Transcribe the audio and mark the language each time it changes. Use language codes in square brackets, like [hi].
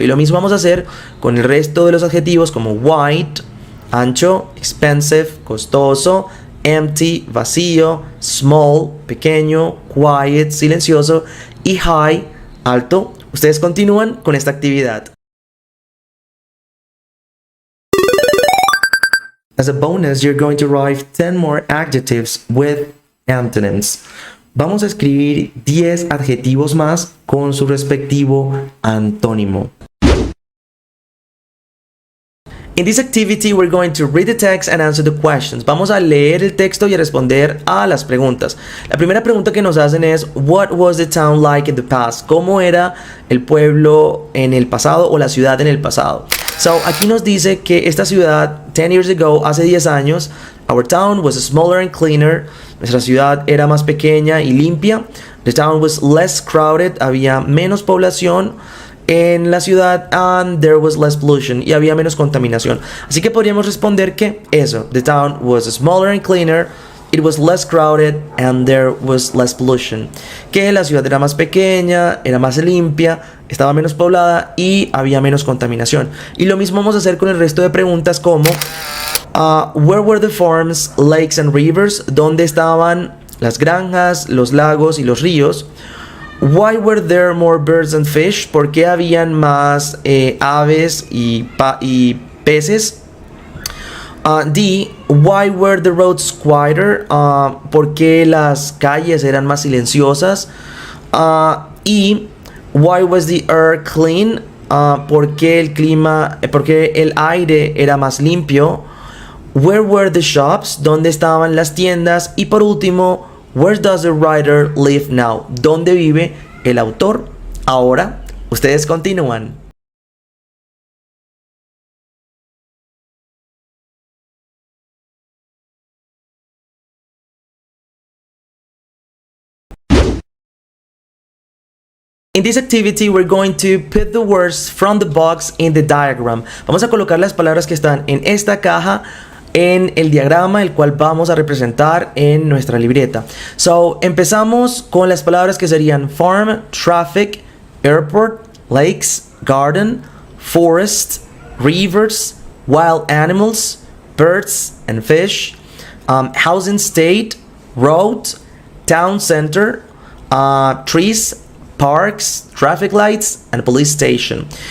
[es] Y lo mismo vamos a hacer con el resto de los adjetivos como white, ancho, expensive, costoso, empty, vacío, small, pequeño, quiet, silencioso y high, alto. Ustedes continúan con esta actividad. [en] As a bonus, you're going to write 10 more adjectives with antonyms. [es] Vamos a escribir 10 adjetivos más con su respectivo antónimo. [en] In this activity, we're going to read the text and answer the questions. [es] Vamos a leer el texto y a responder a las preguntas. La primera pregunta que nos hacen es, [en] what was the town like in the past? [es] ¿Cómo era el pueblo en el pasado o la ciudad en el pasado? [en] So, [es] aquí nos dice que esta ciudad, [en] 10 years ago, [es] hace 10 años, [en] our town was smaller and cleaner. [es] Nuestra ciudad era más pequeña y limpia. [en] The town was less crowded. [es] Había menos población en la ciudad, [en] and there was less pollution, [es] y había menos contaminación. Así que podríamos responder que eso, [en] the town was smaller and cleaner, it was less crowded, and there was less pollution. [es] Que la ciudad era más pequeña, era más limpia, estaba menos poblada y había menos contaminación. Y lo mismo vamos a hacer con el resto de preguntas como [en] where were the farms, lakes and rivers? [es] ¿Dónde estaban las granjas, los lagos y los ríos? [en] Why were there more birds and fish? [es] ¿Por qué habían más aves y peces? D. [en] Why were the roads quieter? [es] ¿Por qué las calles eran más silenciosas? E. [en] Why was the air clean? [es] ¿Por qué el aire era más limpio? [en] Where were the shops? [es] ¿Dónde estaban las tiendas? Y por último, [en] where does the writer live now? [es] ¿Dónde vive el autor ahora? Ustedes continúan. [en] In this activity, we're going to put the words from the box in the diagram. [es] Vamos a colocar las palabras que están en esta caja en el diagrama, el cual vamos a representar en nuestra libreta. [en] So, [es] empezamos con las palabras que serían [en] farm, traffic, airport, lakes, garden, forest, rivers, wild animals, birds and fish, housing state, road, town center, trees, parks, traffic lights and police station.